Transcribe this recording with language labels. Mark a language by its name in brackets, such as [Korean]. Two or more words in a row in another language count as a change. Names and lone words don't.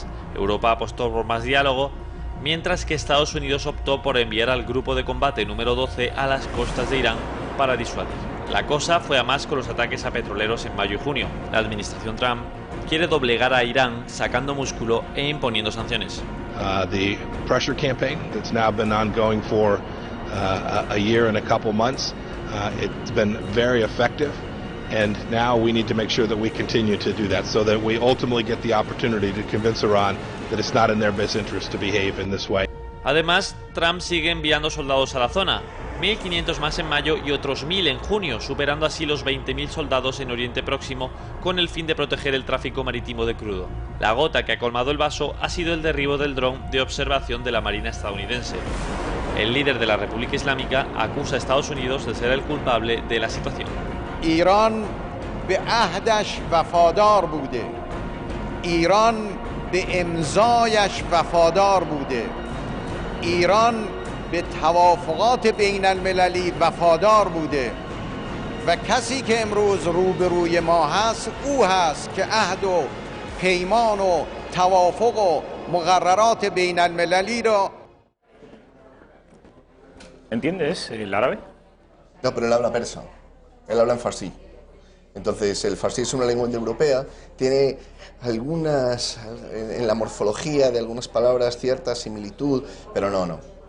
[Spanish] Europa apostó por más diálogo, mientras que Estados Unidos optó por enviar al grupo de combate número 12 a las costas de Irán para disuadir. La cosa fue a más con los ataques a petroleros en mayo y junio. La administración Trump quiere doblegar a Irán sacando músculo e imponiendo sanciones. [English] The pressure campaign that's now been ongoing for a year and a couple months, it's been very effective. And now we need to make sure that we continue to do that so that we ultimately get the opportunity to convince Iran that it's not in their best interest to behave in this way. [Spanish] Además, Trump sigue enviando soldados a la zona, 1.500 más en mayo y otros 1.000 en junio, superando así los 20.000 soldados en Oriente Próximo con el fin de proteger el tráfico marítimo de crudo. La gota que ha colmado el vaso ha sido el derribo del dron de observación de la Marina estadounidense. El líder de la República Islámica acusa a Estados Unidos de ser el culpable de la situación. [Persian] ایران به عهدش وفادار بوده، ایران به امضایش وفادار بوده، ایران به توافقات بین المللی وفادار بوده و کسی که امروز روبروی ما هست او هست که عهد و پیمان و توافق و مقررات بین المللی را. [Spanish] ¿Entiendes el árabe? No, pero él habla persa. Él habla en farsí. Entonces, el farsí es una lengua indoeuropea, tiene algunas, en la morfología de algunas palabras, cierta similitud, pero no.